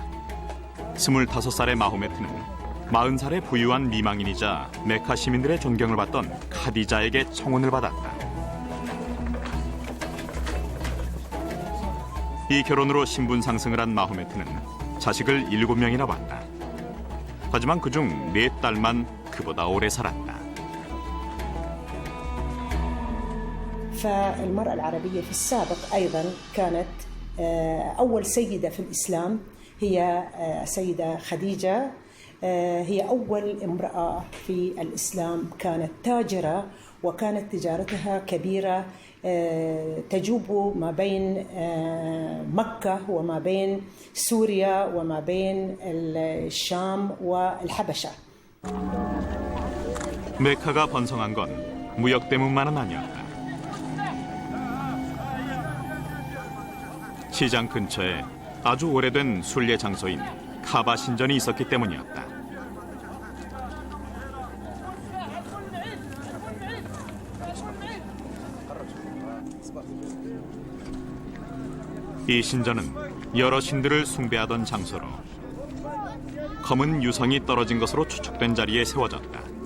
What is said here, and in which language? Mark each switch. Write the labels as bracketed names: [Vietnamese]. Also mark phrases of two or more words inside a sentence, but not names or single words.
[Korean] 25살의 마호메트는 40살의 부유한 미망인이자 메카 시민들의 존경을 받던 카디자에게 청혼을 받았다. 이 결혼으로 신분 상승을 한 마호메트는 자식을 7명이나 봤다. 하지만 그중 4딸만 그보다 오래 살았다. [Arabic] فالمرأة العربية في السابق أيضا كانت أول سيدة في الإسلام هي السيدة خديجة. هي أول امرأة في الإسلام كانت تاجرة، وكانت تجارتها كبيرة تجوب ما بين مكة وما بين سوريا وما بين الشام والحبشة. [Korean] 메카가 번성한 건 무역 때문만은 아니었다. 시장 근처에 아주 오래된 순례 장소인 카바 신전이 있었기 때문이었다. 이 신전은 여러 신들을 숭배하던 장소로 검은 유성이 떨어진 것으로 추측된 자리에 세워졌다.